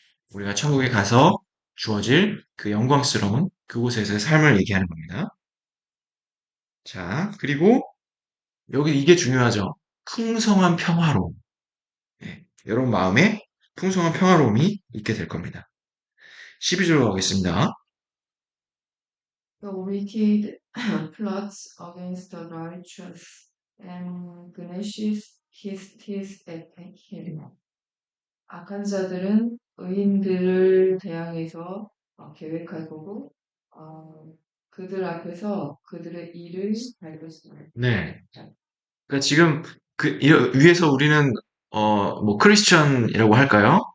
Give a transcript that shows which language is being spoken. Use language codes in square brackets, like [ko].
[ko] 우리가 천국에 가서 주어질 그 영광스러운 그곳에서의 삶을 얘기하는 겁니다. 자, 그리고 여기 이게 중요하죠. 풍성한 평화로움. 예, 여러분 마음에 풍성한 평화로움이 있게 될 겁니다. 12절로 가겠습니다. [en] The wicked plots against the righteous and gnashes his teeth at him. [ko] 악한 자들은 의인들을 대항해서 계획하고 그들 앞에서 그들의 일을 밝혔습니다. 네. 그러니까 지금 위에서 우리는 뭐 크리스천이라고 할까요?